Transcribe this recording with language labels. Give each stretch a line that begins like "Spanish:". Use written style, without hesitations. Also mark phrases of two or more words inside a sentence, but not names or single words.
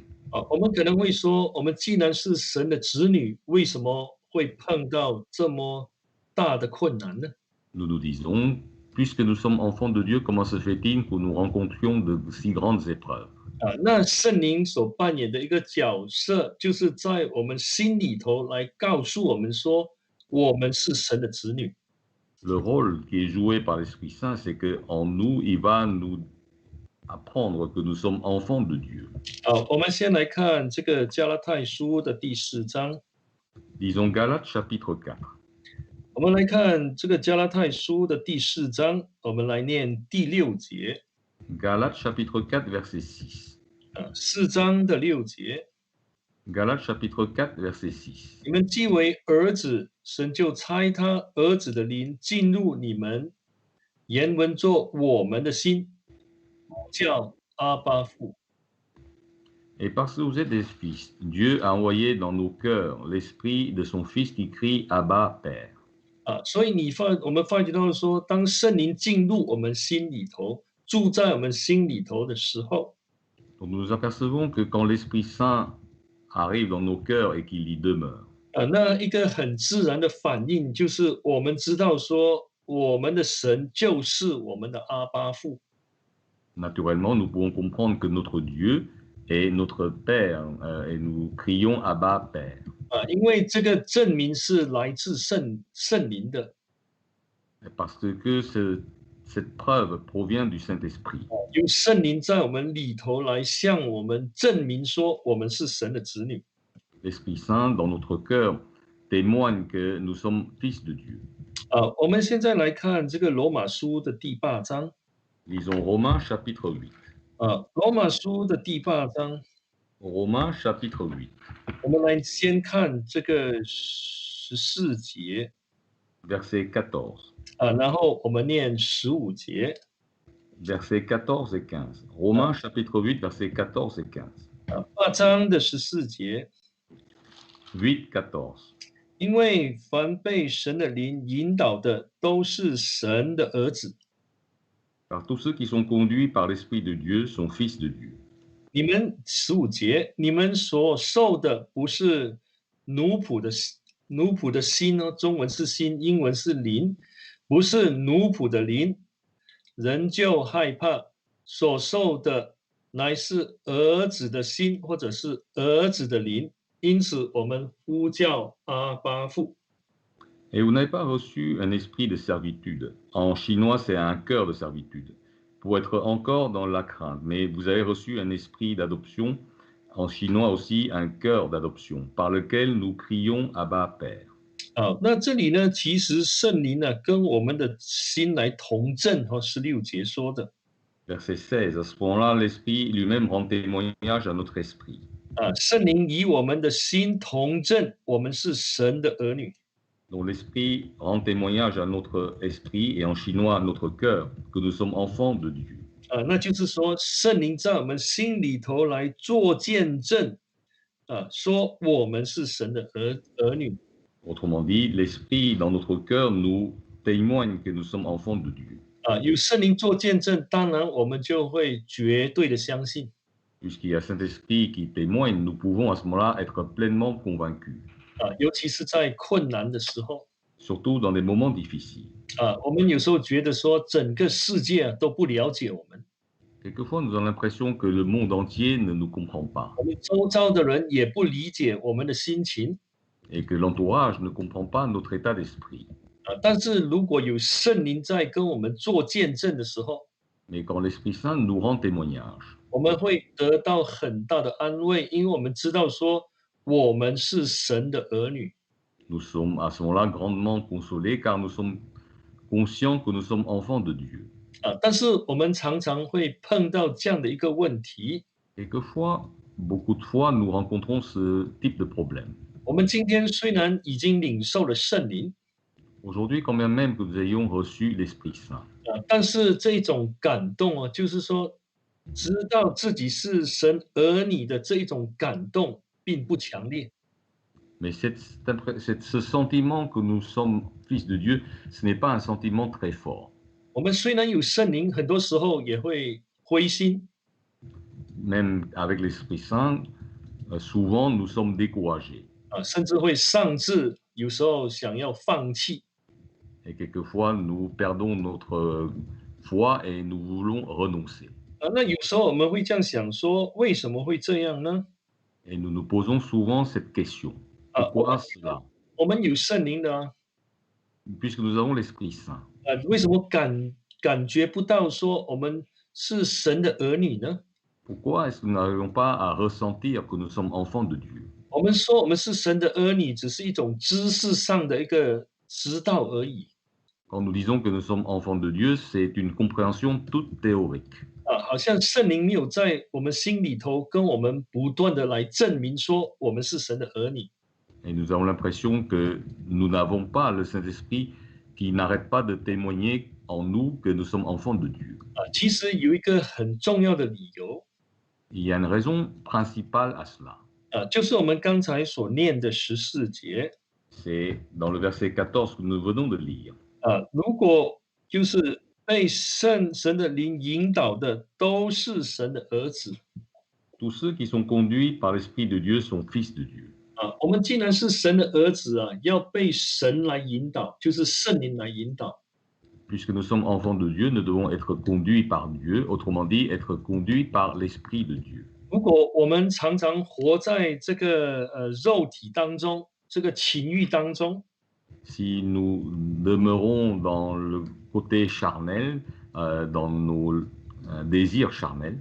Chinese: 我们可能会说，我们既然是神的子女，为什么会碰到这么大的困难呢？
French: Nous nous disons, puisque nous sommes enfants de Dieu, comment se fait-il que nous rencontrions de si grandes épreuves?
Chinese: 那圣灵所扮演的一个角色，就是在我们心里头来告诉我们说，我们是神的子女。
French: Le rôle qui est joué par l'Esprit Saint, c'est qu'en nous, il va nous apprendre que nous sommes enfants de Dieu.
Chinese: 我们先来看这个加拉太书的第4章。
French: Disons Galates chapitre 4.
Chinese: 我们来看这个加拉太书的第4章，我们来念第6节。
French: Galates chapitre 4, verset 6.
Chinese: 4 章的6节。
French: Galates chapitre 4, verset 6.
Chinese: 你们既为儿子，神就差他儿子的灵进入你们，原文作我们的心，叫阿爸父。
French: Et parce que vous êtes des fils, Dieu a envoyé dans nos cœurs l'esprit de son Fils qui crie Abba, Père.
Chinese: 所以我们发觉到说，当圣灵进入我们心里头，住在我们心里头的时候，
French: Donc nous apercevons que quand l'Esprit Saint arrive dans nos cœurs et qu'il y demeure,
Chinese: 那一个很自然的反应就是我们知道说，我们的神就是我们的阿爸父。
French: naturellement, nous pouvons comprendre que notre Dieu est notre Père et nous crions Abba, Père.
Chinese: 因为这个证明是来自圣灵的。
French: Parce que cette preuve provient du Saint-Esprit.
Chinese: 由圣灵在我们里头来向我们证明说，我们是神的子女。
French: L'Esprit Saint, dans notre cœur, témoigne que nous sommes fils de Dieu.
Chinese: 我们现在来看这个罗马书的第8章。
French: Lisons Romains chapitre 8.
Chinese: 罗马书的第8章，
French: Romains chapitre 8.
Chinese: 我们来先看这个14节，
French: Verset 14.
Chinese: 然后我们念15节。
French: Versets 14 et 15. Romains chapitre 8, versets 14 et 15.
Chinese: 8 章的14节，
French: 8, 14.
Chinese: 因为凡被神的灵引导的，都是神的儿子。
French: Car tous ceux qui sont conduits par l'Esprit de Dieu sont fils de Dieu.
Chinese: 你们15节，你们所受的不是奴仆的心哦，中文是心，英文是灵，不是奴仆的灵，人就害怕。所受的乃是儿子的心，或者是儿子的灵，因此我们呼叫阿爸父。
French: Et vous n'avez pas reçu un esprit de servitude. En chinois, c'est un cœur de servitude, pour être encore dans la crainte. Mais vous avez reçu un esprit d'adoption, en chinois aussi un cœur d'adoption, par lequel nous crions Abba, Père.
Chinese: 那这里呢，其实圣灵呢跟我们的心来同证，16节说的。
French: Verset 16. À ce moment-là, l'Esprit lui-même rend témoignage à notre esprit.
Chinese: 圣灵与我们的心同证，我们是神的儿女。
French: dont l'esprit rend témoignage à notre esprit et en chinois à notre cœur que nous sommes enfants de Dieu.
Chinese: 那就是说，圣灵在我们心里头来做见证，说我们是神的儿女。
French: Autrement dit, l'esprit dans notre cœur nous témoigne que nous sommes enfants de Dieu.
Chinese: 有圣灵做见证，当然我们就会绝对的相信。
French: Puisqu'il y a Saint-Esprit qui témoigne, nous pouvons à ce moment-là être pleinement convaincus,
Chinese: 尤其是在困难的时候，
French: surtout dans des moments difficiles.
Chinese: 我们有时候觉得说整个世界都不了解我们，
French: Quelquefois, nous avons l'impression que le monde entier ne nous comprend pas
Chinese: 我们周遭的人也不理解我们的心情。
French: et que l'entourage ne comprend pas notre état d'esprit.
Chinese: 但是如果有圣灵在跟我们做见证的时候，
French: Mais quand l'Esprit Saint nous rend témoignage,
Chinese: 我们会得到很大的安慰，因为我们知道说我们是神的儿女。
French: nous sommes à ce moment-là grandement consolés car nous sommes conscients que nous sommes enfants de Dieu.
Chinese: 但是我们常常会碰到这样的一个问题，
French: Quelquefois, beaucoup de fois, nous rencontrons ce type de problème.
Chinese: 我们今天虽然已经领受了圣灵，
French: Aujourd'hui, quand bien même que nous ayons reçu l'Esprit Saint,
Chinese: 但是这种感动就是说，知道自己是神儿女的这一种感动，并不强烈。
French: mais ce sentiment que nous sommes fils de Dieu, ce n'est pas un sentiment très fort.
Chinese: 我们虽然有圣灵，很多时候也会灰心，
French: Même avec l'Esprit Saint, souvent nous sommes découragés
Chinese: 甚至会丧志，有时候想要放弃。
French: et quelquefois nous perdons notre foi et nous voulons renoncer.
Chinese: 那有时候我们会这样想说，为什么会这样呢？
French: Et nous nous posons souvent cette question. Pourquoi cela?
Chinese: 我们有圣灵的
French: Puisque nous avons l'Esprit Saint.
Chinese: 为什么感觉不到说我们是神的儿女呢？
French: Pourquoi est-ce que nous n'arrivons pas à ressentir que nous sommes enfants de Dieu?
Chinese: 我们说我们是神的儿女，只是一种知识上的一个知道而已。
French: Quand nous disons que nous sommes enfants de Dieu, c'est une compréhension toute théorique.
Chinese: 好像圣灵没有在我们心里头跟我们不断的来证明说我们是神的儿女。
French: Et nous avons l'impression que nous n'avons pas le Saint-Esprit qui n'arrête pas de témoigner en nous que nous sommes enfants de Dieu.
Chinese: 其实有一个很重要的理由，
French: Il y a une raison principale à cela.
Chinese: 就是我们刚才所念的14节。
French: C'est dans le verset 14 que nous venons de lire.
Chinese: 如果就是被神的灵引导的，都是神的儿子。
French: Tous ceux qui sont conduits par l'Esprit de Dieu sont fils de Dieu.
Chinese: 我们既然是神的儿子要被神来引导，就是圣灵来引导。
French: Puisque nous sommes enfants de Dieu, nous devons être conduits par Dieu, autrement dit, être conduits par l'Esprit de Dieu.
Chinese: 如果我们常常活在这个肉体当中，这个情欲当中，
French: Si nous demeurons dans le côté charnel, dans nos désirs charnels,